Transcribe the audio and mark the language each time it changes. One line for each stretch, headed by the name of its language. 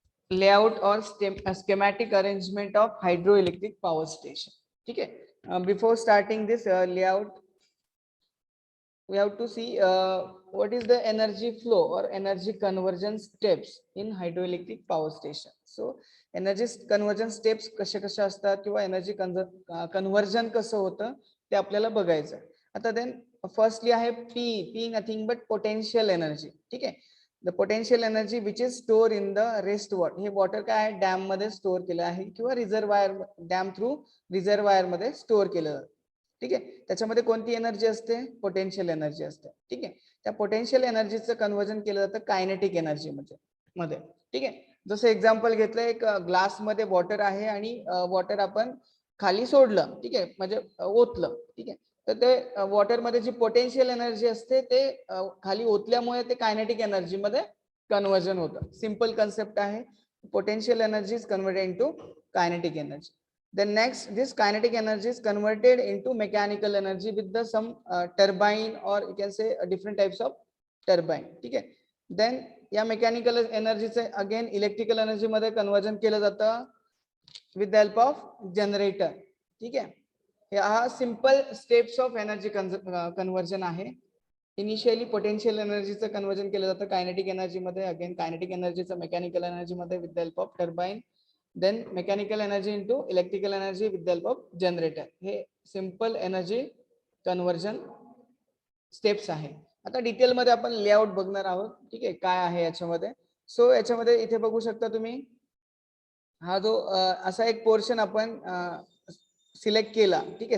English: Layout और schematic arrangement of hydroelectric power station.
Marathi: ठीक आहे.
English: Before starting this layout we have to see what is the energy flow or energy conversion steps in hydroelectric power station. So energy conversion steps
Marathi: कशा कशा असतात किंवा energy conversion कसं होतं ते आपल्याला बघायचं.
English: आता then firstly आहे P nothing but potential energy.
Marathi: ठीक आहे.
English: The potential energy which is store in the rest water.
Marathi: हे वॉटर काय आहे डॅम मध्ये स्टोर केलं आहे किंवा रिझर्वायर डॅम थ्रू रिझर्वायर मध्ये स्टोर केलं जातं. ठीक आहे. त्याच्यामध्ये कोणती एनर्जी असते पोटेन्शियल एनर्जी असते. ठीक आहे. त्या पोटेन्शियल एनर्जीचं कन्वर्जन केलं जातं कायनेटिक एनर्जी मध्ये. ठीक आहे. जसं एक्झाम्पल घेतलं एक ग्लास मध्ये वॉटर आहे आणि वॉटर आपण खाली सोडलं. ठीक आहे. म्हणजे ओतलं. ठीक आहे. तर ते वॉटर मध्ये जी पोटेन्शियल एनर्जी असते ते खाली ओतल्यामुळे ते कायनेटिक एनर्जी मध्ये कन्वर्जन होतं. सिंपल कन्सेप्ट आहे.
English: Potential energy is converted into kinetic energy. Then next, this kinetic energy is converted into mechanical energy with the some turbine or you can say different types of turbine.
Marathi: ठीक आहे. Then या mechanical एनर्जीचे again electrical energy मध्ये conversion केलं जातं
English: With the help of generator.
Marathi: ठीक आहे. हा simple steps of energy conversion आहे. इनिशियली पोटेन्शियल एनर्जीचं कन्वर्जन केलं जातं कायनेटिक एनर्जी मध्ये. अगेन कायनेटिक एनर्जीचं मेकॅनिकल एनर्जी मध्ये
English: With the help of turbine. then mechanical energy into electrical energy with the help of generator.
Marathi: हे simple energy conversion steps आहे. आता detail मध्ये आपण लेआउट बघणार आहोत. ठीक आहे. काय आहे याच्यामध्ये. सो याच्यामध्ये इथे बघू शकता तुम्ही हा जो असा एक पोर्शन आपण सिलेक्ट केला. ठीक आहे.